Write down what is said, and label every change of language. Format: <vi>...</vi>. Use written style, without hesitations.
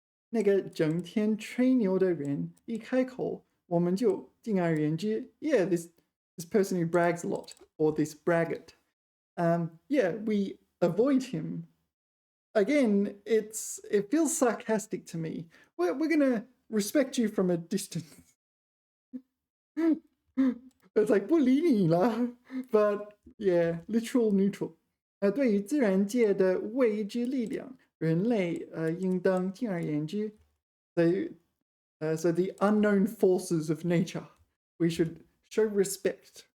<zh>那个整天吹牛的人一开口我们就敬而远之.</zh> <en>Yeah, this person who brags a lot, or this braggart. Yeah, we avoid him. Again, it feels sarcastic to me. We're gonna respect you from a distance. It's like</en> <zh>不理你啦.</zh> <en>But yeah, literal neutral.</en> <zh>对于自然界的未知力量，人类应当敬而远之.</zh> <en>So the unknown forces of nature, we should show respect.</en>